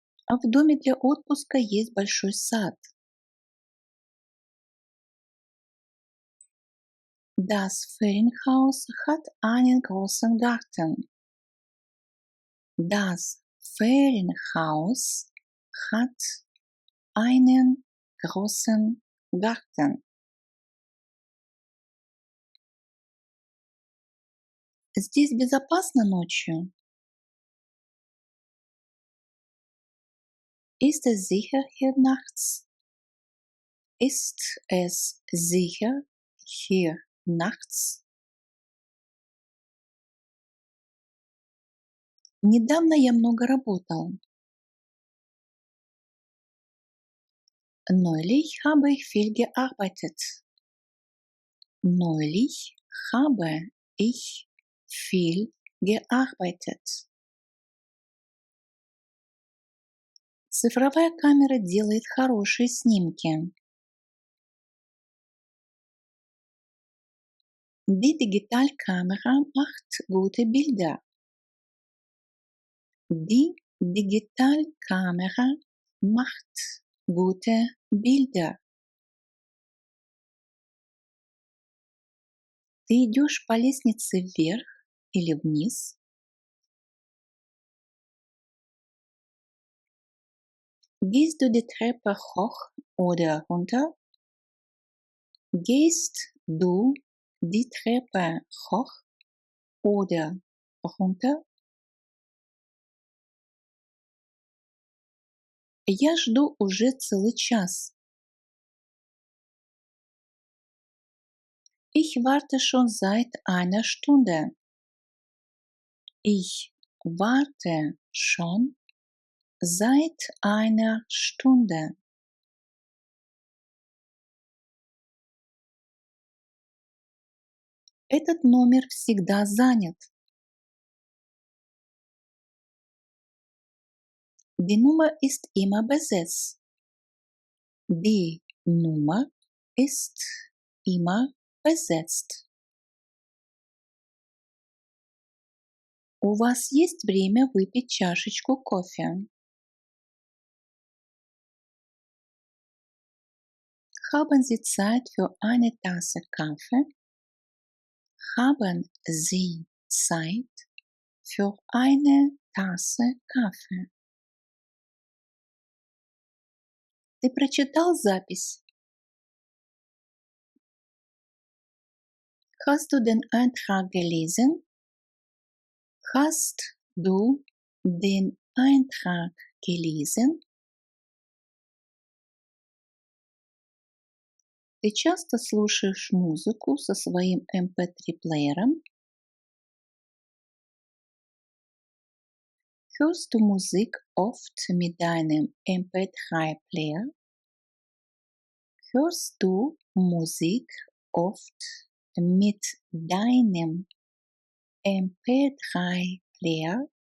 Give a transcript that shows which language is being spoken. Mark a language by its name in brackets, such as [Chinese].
[Russian] А в доме для отпуска есть большой сад. [German] Das Ferienhaus hat einen großen Garten. Das Ferienhaus hat einen großen Garten. [Russian] Здесь безопасно ночью? [German] Ist es sicher hier nachts? Ist es sicher hier nachts? [Russian] Недавно я много работал. [German] Neulich habe ich viel gearbeitet. Neulich habe ich viel gearbeitet. [Russian] Цифровая камера делает хорошие снимки. [German] Die Digitalkamera macht gute Bilder. Die Digitalkamera macht gute Bilder. [Russian] Ты идешь по лестнице вверх или вниз? [German] Gehst du die Treppe hoch oder runter? Gehst du die Treppe hoch oder runter? [Russian] Я жду уже целый час. [German] Ich warte schon seit einer Stunde. Ich warte schon seit einer Stunde. [Russian] Этот номер всегда занят. [German] Die Nummer ist immer besetzt. Die Nummer ist immer besetzt. [Russian] У вас есть время выпить чашечку кофе? [German] Haben Sie Zeit für eine Tasse Kaffee? Haben Sie Zeit für eine Tasse Kaffee? [Russian] Ты прочитал запись? [German] Hast du den Eintrag gelesen? Hast du den Eintrag gelesen? [Russian] Ты часто слушаешь музыку со своим MP3-плеером? [German] Hörst du Musik oft mit deinem MP3-Player? Hörst du Musik oft mit deinem MP3-Player?